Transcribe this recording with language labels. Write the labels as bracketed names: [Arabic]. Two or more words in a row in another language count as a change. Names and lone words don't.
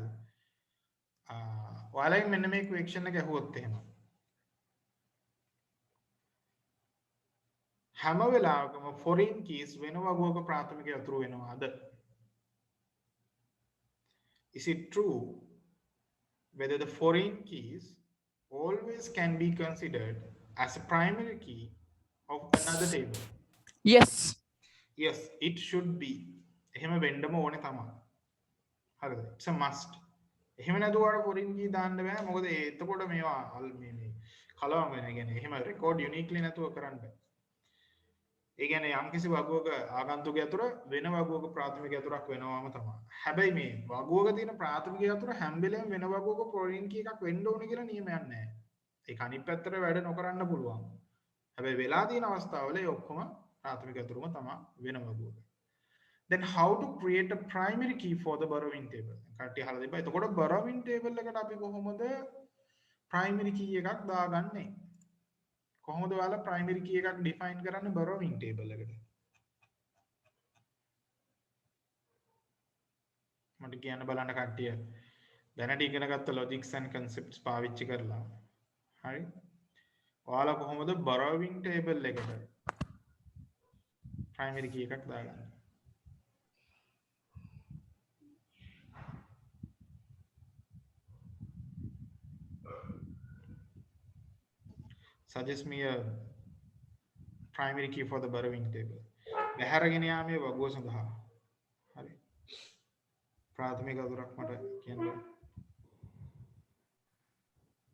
[Sinhala] ඔයාලා මෙන්න මේ equation එක ඇහුවොත් එහෙම. හැම වෙලාවකම [English] foreign keys [Sinhala] වෙන වගුවක ප්‍රාථමික යතුරු වෙනවාද? [English] Is it true whether the foreign keys always can be considered as a primary key of another table? Yes. Yes, it should be. [Sinhala] එහෙම වෙන්නම ඕනේ තමයි. හරිද? [English] It's a must. [Sinhala] එහෙම නැතුව අර [English] foreign key [Sinhala] දාන්න බෑ. මොකද එතකොට මේවා මේ කලවම් වෙන. කියන්නේ එහෙම [English] record uniquely [Sinhala] නැතුව කරන්න බෑ. ඒ කියන්නේ යම්කිසි වගුවක ආගන්තුක යතුර වෙන වගුවක ප්‍රාථමික යතුරක් වෙනවම තමයි. හැබැයි මේ වගුවක තියෙන ප්‍රාථමික යතුර හැම වෙලේම වෙන වගුවක [English] foreign key [Sinhala] එකක් වෙන්න ඕනේ කියලා නියමයක් නැහැ. ඒක අනිත් පැත්තට වැඩ නොකරන්න පුළුවන්. හැබැයි වෙලා තියෙන අවස්ථාවල ඒ ඔක්කොම ප්‍රාථමික යතුරුම තමයි වෙන වගුවක. [English] Then how to create a primary key for the borrowing table? [Sinhala] කට්ටිය අහලා තිබ්බා. එතකොට [English] borrowing table [Sinhala] එකට අපි කොහොමද [English] primary key [Sinhala] එකක් දාගන්නේ? කොහොමද ඔයාලා [English] primary key [Sinhala] එකක් define කරන්නේ [English] borrowing table [Sinhala] එකට? මට කියන්න බලන්න කට්ටිය දැනට ඉගෙන ගත්ත [English] logics and concepts [Sinhala] පාවිච්චි කරලා. හරි? ඔයාලා කොහොමද [English] borrowing table [Sinhala] එකට [English] primary key [Sinhala] එකක් දාගන්නේ? [English] Suggest me a primary key for the borrowing table. [Sinhala] බැහැරගෙන යාමේ වගුව සඳහා. හරි. ප්‍රාථමික අතුරක් මට කියන්න.